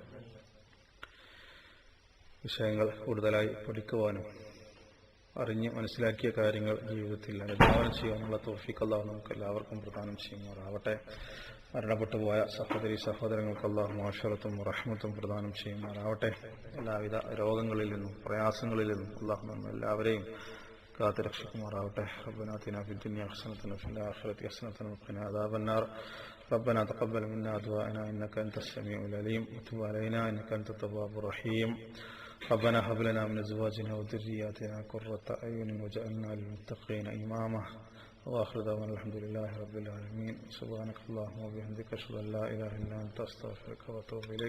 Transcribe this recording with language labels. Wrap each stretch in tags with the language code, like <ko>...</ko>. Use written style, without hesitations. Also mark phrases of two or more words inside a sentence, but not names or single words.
<ml>വിഷയങ്ങൾ കൂടുതലായി പഠിക്കുവാനും അറിഞ്ഞ് മനസ്സിലാക്കിയ കാര്യങ്ങൾ ജീവിതത്തിൽ അനുധാവനം ചെയ്യാനുള്ള തൗഫീഖ് അല്ലാഹു നമുക്ക് എല്ലാവർക്കും പ്രദാനം ചെയ്യുമാറാവട്ടെ. മരണപ്പെട്ടു പോയ സഹോദരി സഹോദരങ്ങൾക്ക് അല്ലാഹു മഗ്ഫിറത്തും റഹ്മത്തും പ്രദാനം ചെയ്യുമാറാവട്ടെ. എല്ലാവിധ രോഗങ്ങളിൽ നിന്നും പ്രയാസങ്ങളിൽ നിന്നും അല്ലാഹു നമ്മെ എല്ലാവരെയും കാത്ത് രക്ഷിക്കുമാറാവട്ടെ.</ml> <ar>ربنا آتنا في الدنيا حسنة وفي الآخرة حسنة وقنا عذاب النار. ربنا تقبل منا دعاءنا إنك أنت السميع العليم وتب علينا إنك أنت التواب الرحيم. ربنا هب لنا من أزواجنا وذرياتنا قرة أعين واجعلنا للمتقين إماما. وآخر دعوانا الحمد لله رب العالمين. سبحانك اللهم وبحمدك أشهد أن لا إله إلا أنت أستغفرك وأتوب إليك.</ar>